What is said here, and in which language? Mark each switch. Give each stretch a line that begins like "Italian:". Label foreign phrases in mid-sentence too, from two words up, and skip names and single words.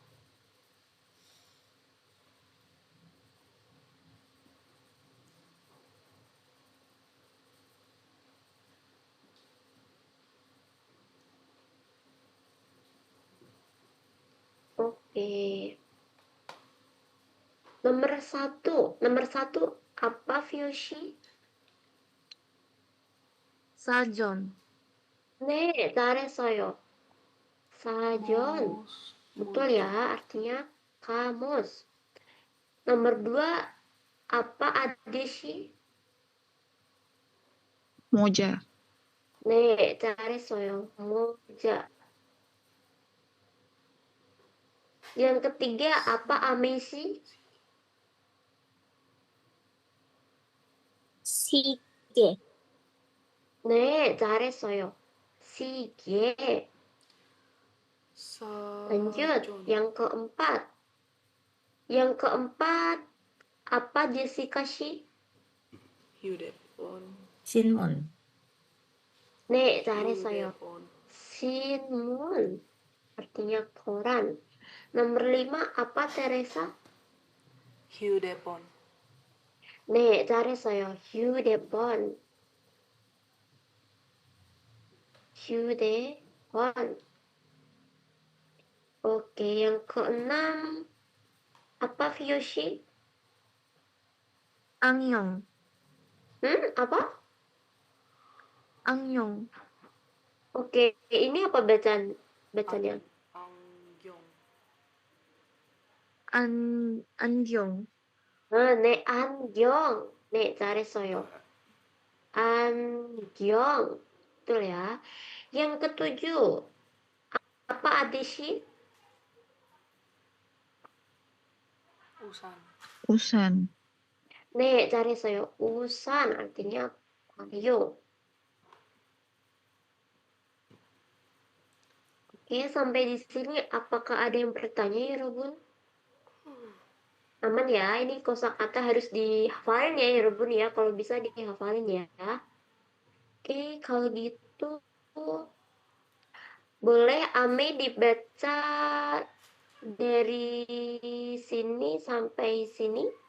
Indonesian: Oke. Nomor satu apa Fyoshi?
Korean: 사전. 네, 잘했어요. 사전.
Indonesian: Betul ya, artinya kamus. Nomor 2 apa adeshi?
Korean: 모자. 네, 잘했어요. 모자.
Indonesian: Yang ketiga apa ameshi?
Korean: 시계. 네, 잘했어요. 시계.
Indonesian: Lanjut,
Korean: 사전.
Indonesian: yang keempat. Yang keempat apa Jessica shi?
Korean: 휴대폰. 신문. 네, 잘했어요. 휴대폰.
Indonesian: Sinmun artinya koran. Nomor 5 apa Teresa?
Korean: 휴대폰. 네, 잘했어요. 휴대폰. 휴대폰.
Indonesian: Oke, yang keenam apa Fyoshi?
Korean: 안녕.
Indonesian: Apa?
Korean: Angyong.
Indonesian: Oke, ini apa bacanya?
Korean: Angyong. Angyong. 네, 안경. 네, 잘했어요. 안경.
Indonesian: Betul ya. Yang ketujuh, apa adisi?
Korean: Usan. 우산. 네, 잘했어요. 우산
Indonesian: artinya payung. Oke, sampai di sini apakah ada yang bertanya ya, Robun? Aman ya, ini kosakata harus dihafalin ya, Robun ya. Kalau bisa dihafalin ya. Oke, kalau gitu boleh Ame dibaca dari sini sampai sini.